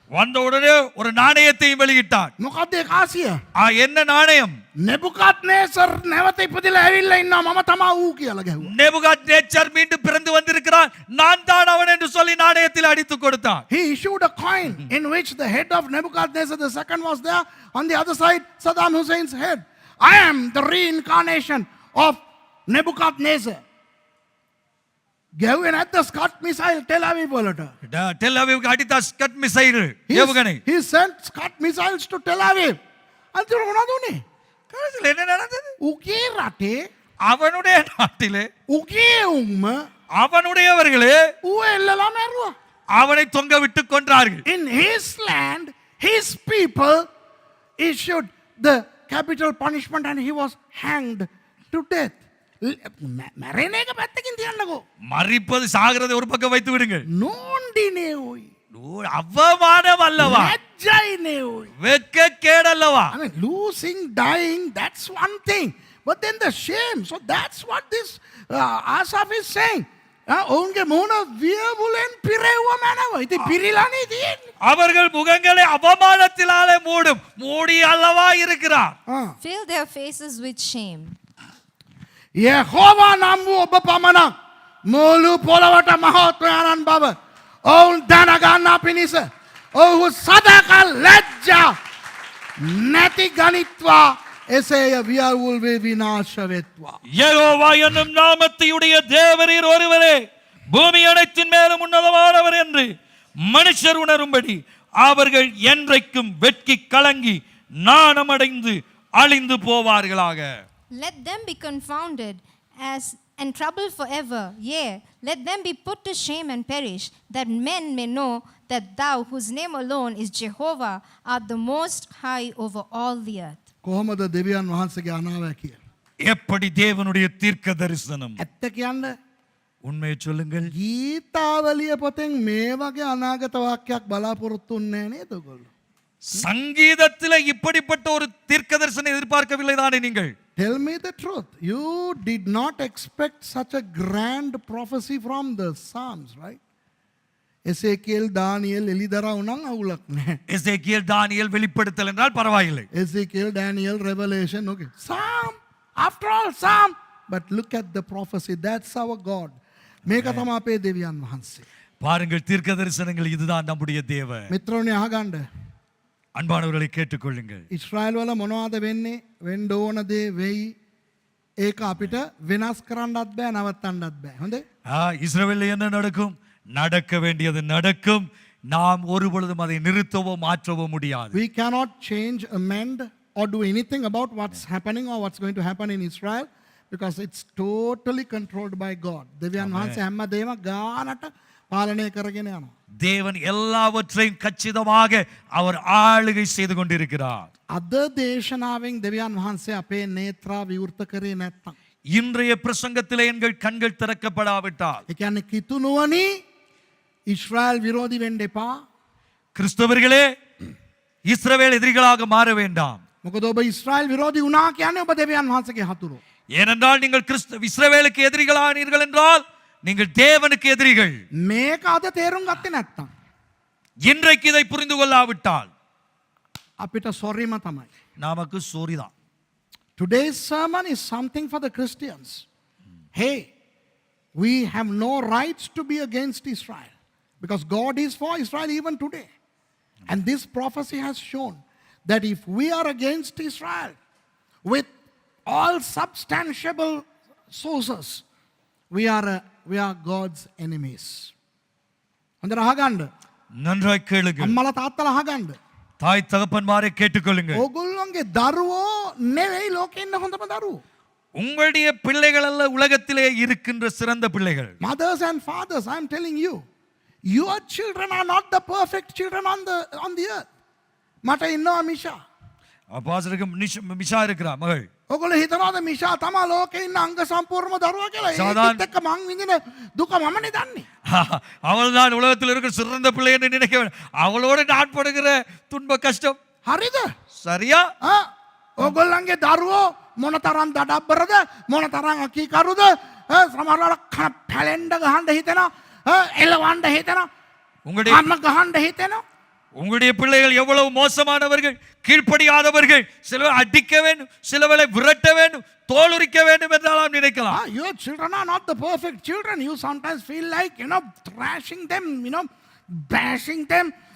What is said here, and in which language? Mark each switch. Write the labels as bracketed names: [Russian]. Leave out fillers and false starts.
[Tamil] வந்த உடனே ஒரு நாணயத்தையும் வெளியிட்டான் [Sinhala] මොකද්ද ඒ කාසිය [Tamil] என்ன நாணயம் [Sinhala] nebukadnezar නැවත ඉපදිලා ඇවිල්ලා ඉන්නවා මම තමා ඌ කියලා ගැහුවා [Tamil] நேபுகாத்நேச்சர் மீண்டும் பிறந்து வந்திருக்கிறான் நான் தான் அவன் என்று சொல்லி நாணயத்தில் அடித்து கொடுத்தான் [English] he issued a coin in which the head of Nebuchadnezzar the second was there on the other side Saddam Hussein's head I am the reincarnation of Nebuchadnezzar [Sinhala] ගැහුවේ නැද්ද ස්කට් මිසයිල් ටෙල් අවීව් වලට [Tamil] டெல் அவிவுக்கு அடித்த ஸ்கட் மிசைல் ஏவுகணை [English] he sent scud missiles to Tel Aviv [Sinhala] අන්තිමට මොනවද උනේ [Tamil] கடைசியில் என்ன நடந்தது [Sinhala] උගේ රටේ [Tamil] அவனுடைய நாட்டிலே [Sinhala] උගේ උම්ම [Tamil] அவனுடையவர்களே [Sinhala] ඌ එල්ලලා මැරුවා [Tamil] அவனை தொங்க விட்டு கொன்றார்கள் [English] in his land his people issued the capital punishment and he was hanged to death [Sinhala] මැරෙන එක පැත්තකින් තියන්නකෝ [Tamil] மறிப்பது சாகிறது ஒரு பக்கம் வைத்து விடுங்கள் [Sinhala] නෝන්ඩිනේ ඔයි [Tamil] அவமானம் அல்லவா [Sinhala] ලැජ්ජයිනේ ඔයි [Tamil] வெக்க கேடல்லவா [English] I mean losing dying that's one thing but then the shame so that's what this Asaph is saying [Sinhala] ඔවුන්ගේ මුහුණ වියවුලෙන් පිරෙව්ව මැනව ඉතින් පිරිලානේ තියෙන්නේ [Tamil] அவர்கள் முகங்களை அவமானத்தினாலே மூடும் மூடி அல்லவா இருக்கிறார் [English] Fill their faces with shame. [Sinhala] යහෝවා නම් වූ ඔබ පමණක් මුළු පොළවට මහත්වයාණන් බව ඔවුන් දැනගන්නා පිණිස ඔවුහු සදාකල් ලැජ්ජා නැති ගනිත්වා එසේය වියවුල් වේ විනාශ වෙත්වා [Tamil] யெகோவா என்னும் நாமத்தையுடைய தேவரீர் ஒருவரே பூமி அனைத்தின் மேலும் உன்னதமானவர் என்று மனுஷர் உணரும்படி அவர்கள் என்றைக்கும் வெட்கி கலங்கி நாணமடைந்து அழிந்து போவார்களாக [English] Let them be confounded and troubled forever. Yea, let them be put to shame and perish, that men may know that thou, whose name alone is Jehovah, art the most high over all the earth. [Sinhala] කොහොමද දෙවියන් වහන්සේගේ අනාවැ කියලා [Tamil] எப்படி தேவனுடைய தீர்க்க தரிசனம் [Sinhala] ඇත්ත කියන්න [Tamil] உண்மையை சொல்லுங்கள் [Sinhala] ගීතාවලිය පොතෙන් මේ වගේ අනාගත වාක්‍යයක් බලාපොරොත්තු වෙන්නේ නේද ඔයගොල්ලෝ [Tamil] சங்கீதத்தில் இப்படிப்பட்ட ஒரு தீர்க்க தரிசனம் எதிர்பார்க்கவில்லை தானே நீங்கள் [English] Tell me the truth. You did not expect such a grand prophecy from the Psalms, right? Ezekiel, Daniel, Elidara unang awulak nahe. [Tamil] எசேக்கியேல் தானியேல் வெளிப்படுத்தல் என்றால் பரவாயில்லை [English] Ezekiel, Daniel, Revelation, okay. Psalm, after all, Psalm, but look at the prophecy. That's our God. [Sinhala] මේක තමයි අපේ දෙවියන් වහන්සේ. [Tamil] பாருங்கள், தீர்க்க தரிசனங்கள் இதுதான் நம்முடைய தேவன். [Sinhala] මිත්‍රෝනේ අහගන්න. [Tamil] அன்பானவர்களை கேட்டுக்கொள்ளுங்கள். [Sinhala] ඊශ්‍රායල් වල මොනවද වෙන්නේ? වෙන්න ඕන දේ වෙයි. ඒක අපිට වෙනස් කරන්නත් බෑ, නවත්තන්නත් බෑ. හොඳේ? [Tamil] இஸ்ரவேலில் என்ன நடக்கும்? நடக்க வேண்டியது நடக்கும். நாம் ஒருபொழுதும் அதை நிறுத்தவோ மாற்றவோ முடியாது. [English] We cannot change, amend or do anything about what's happening or what's going to happen in Israel because it's totally controlled by God. [Sinhala] දෙවියන් වහන්සේ හැමදේම ගානට පාලනය කරගෙන යනවා. [Tamil] தேவன் எல்லாவற்றையும் கச்சிதமாக அவர் ஆளுகை செய்து கொண்டிருக்கிறார். [Sinhala] අද දේශනාවෙන් දෙවියන් වහන්සේ අපේ නේත්‍රා විවෘත කරේ නැත්තම්, [Tamil] இன்றைய பிரசங்கத்திலே எங்கள் கண்கள் திறக்கப்படாவிட்டால், [Sinhala] ඒ කියන්නේ කිතුනුවනි ඊශ්‍රායල් විරෝධී වෙන්න එපා. [Tamil] கிறிஸ்தவர்களே இஸ்ரவேல் எதிரிகளாக மாற வேண்டாம். [Sinhala] මොකද ඔබ ඊශ්‍රායල් විරෝධී වුණා කියන්නේ ඔබ දෙවියන් වහන්සේගේ හතුරු. [Tamil] ஏனென்றால் நீங்கள் இஸ்ரவேலுக்கு எதிரிகளானீர்கள் என்றால் நீங்கள் தேவனுக்கு எதிரிகள். [Sinhala] මේක අද තේරුම් ගත්තේ නැත්තම් [Tamil] இன்றைக்கு இதை புரிந்து கொள்ளாவிட்டால் [Sinhala] අපිට සොරිම තමයි. [Tamil] நமக்கு சோரிதான். [English] Today's sermon is something for the Christians. Hey, we have no rights to be against Israel because God is for Israel even today. And this prophecy has shown that if we are against Israel with all substantiable sources, we are God's enemies. [Sinhala] හොඳට අහගන්න. [Tamil] நன்றாய் கேளுங்கள். [Sinhala] අම්මලා තාත්තලා අහගන්න. [Tamil] தாய் தகப்பன்மாரை கேட்டுக்கொள்ளுங்கள். [Sinhala] ඕගොල්ලෝගේ දරුවෝ නෙවෙයි ලෝකේ ඉන්න හොඳම දරුවෝ. [Tamil] உங்களுடைய பிள்ளைகள் அல்ல உலகத்திலே இருக்கின்ற சிறந்த பிள்ளைகள். [English] Mothers and fathers, I am telling you, your children are not the perfect children on the earth. [Sinhala] මට ඉන්නවා මිෂා. [Tamil] பாஸ்டருக்கு மிஷா இருக்கிறா மகள். [Sinhala] ඔගොල්ලෝ හිතනවාද මිෂා තමා ලෝකේ ඉන්න අංග සම්පූර්ණ දරුවා කියලා? සාධාරණ- ඒකත් එක්ක මං විඳින දුක මමනේ දන්නේ. [Tamil] அவள்தான் உலகத்தில் இருக்கிற சிறந்த பிள்ளை என்று நினைக்க வேண்டும். அவளோடு நான் படுகிற துன்ப கஷ்டம் [Sinhala] හරිද? [Tamil] சரியா? [Sinhala] ඔගොල්ලන්ගේ දරුවෝ මොනතරම් දඩබ්බරද, මොනතරම් අකීකරුද, සමහරවල් පැලෙන්න ගහන්න හිතෙනවා, එලවන්න හිතෙනවා, [Tamil] உங்களுடைய [Sinhala] අම්ම ගහන්න හිතෙනවා. [Tamil] உங்களுடைய பிள்ளைகள் எவ்வளவு மோசமானவர்கள், கீழ்ப்படியாதவர்கள், சிலவை அடிக்க வேண்டும், சிலவளை விரட்ட வேண்டும், தோலுரிக்க வேண்டும் என்றாலும் நினைக்கலாம். [English] Your children are not the perfect children. You sometimes feel like, thrashing them, bashing them.